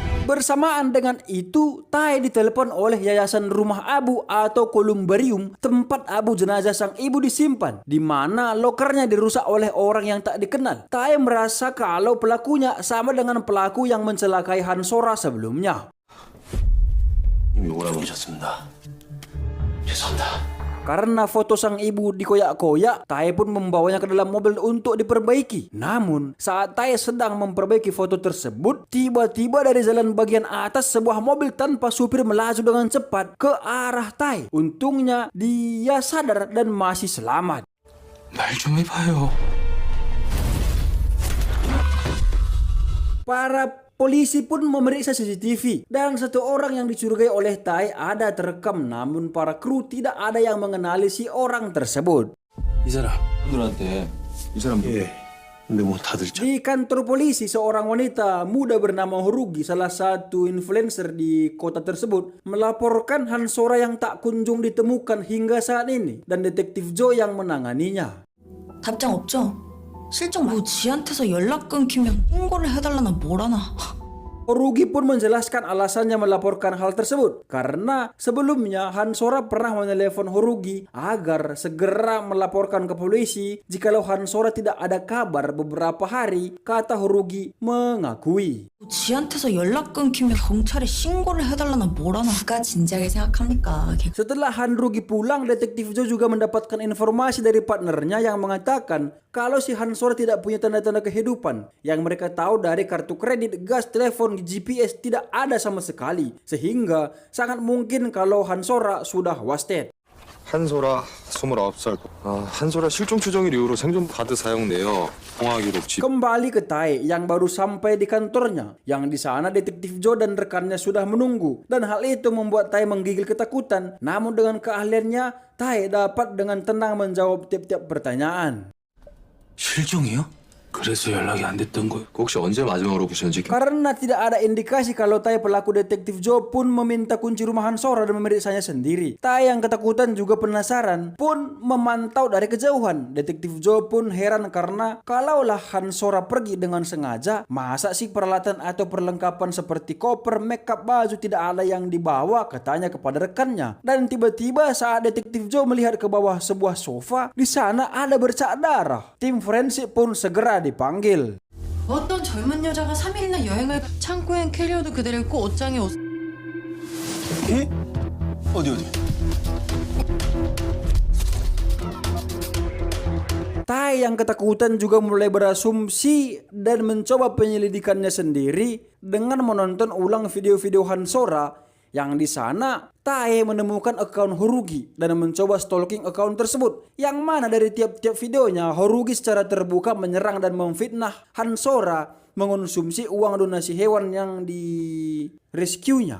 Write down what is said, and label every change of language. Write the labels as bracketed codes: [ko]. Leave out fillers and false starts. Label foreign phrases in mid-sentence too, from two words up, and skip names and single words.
[id] Bersamaan dengan itu, Tae ditelepon oleh Yayasan Rumah Abu atau Columbarium, tempat abu jenazah sang ibu disimpan, di mana lokernya dirusak oleh orang yang tak dikenal. Tae merasa kalau pelakunya sama dengan pelaku yang mencelakai Han Sora sebelumnya. [ko] 욕을 하고 오셨습니다. 죄송합니다. [id] Karena foto sang ibu dikoyak-koyak, Tae pun membawanya ke dalam mobil untuk diperbaiki. Namun, saat Tae sedang memperbaiki foto tersebut, tiba-tiba dari jalan bagian atas sebuah mobil tanpa supir melaju dengan cepat ke arah Tae. Untungnya, dia sadar dan masih selamat. [ko] 말 좀 해봐요. [id] Para polisi pun memeriksa CCTV dan satu orang yang dicurigai oleh Tae ada terekam, namun para kru tidak ada yang mengenali si orang tersebut. [ko] 이 사람 분들한테 이 사람 예. 근데 뭐 다들 [id] Di kantor polisi, seorang wanita muda bernama Horugi, salah satu influencer di kota tersebut, melaporkan Han Sora yang tak kunjung ditemukan hingga saat ini dan detektif Joe yang menanganinya. [ko] 답장 없죠? 실종 뭐 지한테서 연락 끊기면 신고를 해달라나 뭐라나. [id] Horugi pun menjelaskan alasannya melaporkan hal tersebut karena sebelumnya Han Sora pernah menelepon Horugi agar segera melaporkan ke polisi jikalau Han Sora tidak ada kabar beberapa hari, kata Horugi mengakui. [ko] 지한테서 연락 끊기면 경찰에 신고를 해달라나 뭐라나. 누가 진지하게 생각합니까? [id] Setelah Han Rugi pulang, detektif Joe juga mendapatkan informasi dari partnernya yang mengatakan kalau si Han Sora tidak punya tanda-tanda kehidupan. Yang mereka tahu dari kartu kredit, gas, telepon, GPS tidak ada sama sekali. Sehingga sangat mungkin kalau Han Sora sudah wasted. [ko] 한소라 29살. 한소라 실종 추정일 이후로 생존 카드 사용 내역, 통화 기록 집. [id] Kembali ke Tae yang baru sampai di kantornya, yang di sana detektif Joe dan rekannya sudah menunggu, dan hal itu membuat Tae menggigil ketakutan. Namun dengan keahliannya, Tae dapat dengan tenang menjawab tiap-tiap pertanyaan. [ko] 실종이요? 그래서 연락이 안 됐던 거예요. 혹시 언제 마지막으로 보셨는지? [id] Karena tidak ada indikasi kalau Tae pelaku, detektif Joe pun meminta kunci rumah Han Sora dan memeriksanya sendiri. Tae yang ketakutan juga penasaran pun memantau dari kejauhan. Detektif Joe pun heran karena kalaulah Han Sora pergi dengan sengaja, masa sih peralatan atau perlengkapan seperti koper, makeup, baju tidak ada yang dibawa, katanya kepada rekannya. Dan tiba-tiba saat detektif Joe melihat ke bawah sebuah sofa, di sana ada bercak darah. Tim forensik pun segera dipanggil. [ko] 어떤 젊은 여자가 3일이나 여행을 창고엔 캐리어도 그대로 있고 옷장에 옷. 예? 어디? [id] Tae yang ketakutan juga mulai berasumsi dan mencoba penyelidikannya sendiri dengan menonton ulang video-video Han Sora. Yang di sana Tae menemukan akun Horugi dan mencoba stalking akun tersebut, yang mana dari tiap-tiap videonya Horugi secara terbuka menyerang dan memfitnah Han Sora mengonsumsi uang donasi hewan yang di rescue-nya.